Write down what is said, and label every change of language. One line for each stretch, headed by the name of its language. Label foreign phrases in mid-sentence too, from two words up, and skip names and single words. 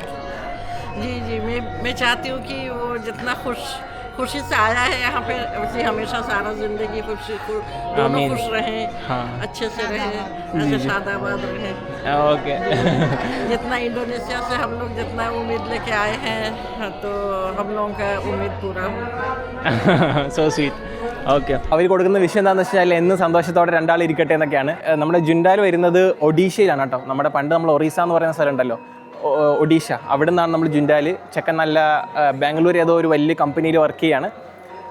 Hindi: जी मैं चाहती हूँ कि वो जितना खुशी से आया है यहाँ पे उसे हमेशा सारा जिंदगी दोनों आमीन. खुश रहें, हाँ, अच्छे से रहें, ऐसे शादाबाद रहें. ओके. जितना इंडोनेशिया से हम लोग जितना उम्मीद लेके आए हैं तो हम लोगों का उम्मीद पूरा हो.
English: so sweet.
Malayalam: ഓക്കെ, അവർ കൊടുക്കുന്ന വിഷയം എന്താണെന്ന് വെച്ചാൽ എന്നും സന്തോഷത്തോടെ രണ്ടാൾ ഇരിക്കട്ടെ എന്നൊക്കെയാണ്. നമ്മുടെ ജുൻഡാൽ വരുന്നത് ഒഡീഷയിലാണ് കേട്ടോ. നമ്മുടെ പണ്ട് നമ്മൾ ഒറീസ എന്ന് പറയുന്ന സ്ഥലം ഉണ്ടല്ലോ, ഒഡീഷ, അവിടെ നിന്നാണ് നമ്മൾ ജുൻഡാൽ. ചെക്കൻ നല്ല ബാംഗ്ലൂർ ഏതോ ഒരു വലിയ കമ്പനിയിൽ വർക്ക് ചെയ്യാണ്.